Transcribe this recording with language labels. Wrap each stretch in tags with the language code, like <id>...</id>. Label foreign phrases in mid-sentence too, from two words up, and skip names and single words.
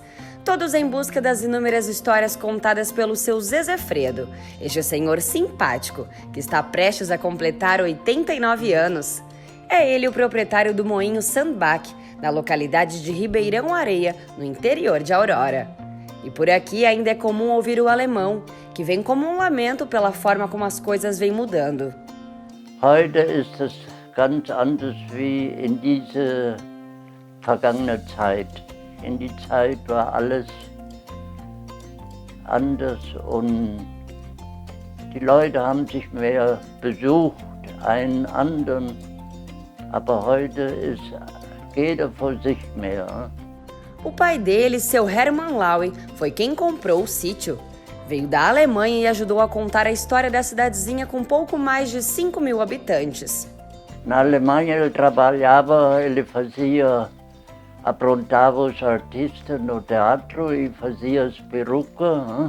<pt>Todos em busca das inúmeras histórias contadas pelo seu Zezefredo, este senhor simpático, que está prestes a completar 89 anos. É ele o proprietário do moinho Sandbach, na localidade de Ribeirão Areia, no interior de Aurora. E por aqui ainda é comum ouvir o alemão, que vem como um lamento pela forma como as coisas vêm mudando.</pt> <de>Heute ist es ganz anders wie in diese vergangene Zeit. In die Zeit war alles anders und die Leute haben sich mehr besucht, einen anderen, aber heute ist jeder vor sich mehr.</de> <pt>O pai dele, seu Hermann Laue, foi quem comprou o sítio. Veio da Alemanha e ajudou a contar a história da cidadezinha com pouco mais de 5.000 habitantes. Na Alemanha ele trabalhava, ele aprontava os artistas no teatro e fazia as perucas.</pt>